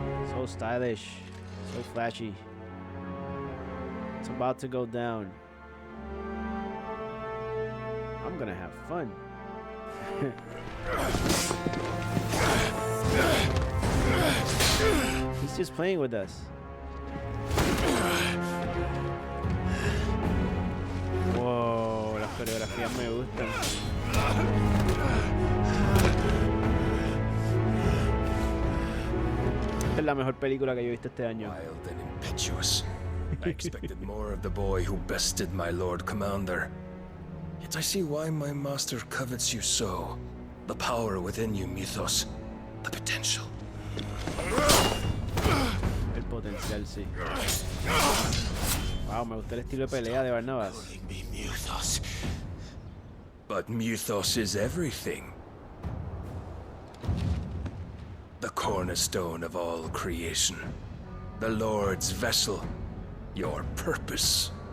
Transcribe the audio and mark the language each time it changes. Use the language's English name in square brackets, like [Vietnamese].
[English] So stylish. So flashy. It's about to go down. I'm gonna have fun. He's just playing with us. [Spanish] Wow, las coreografías me gustan. Esta es la mejor película que yo he visto este año. [English] Wild and impetuous. I expected more of the boy who bested my Lord Commander. Yet I see why my master covets you so. The power within you, Mythos. The potential. [Spanish] El potencial, sí. Wow, me gusta el estilo de pelea de Barnabas. [English] But Mythos is everything. The cornerstone of all creation. The Lord's vessel. Your purpose.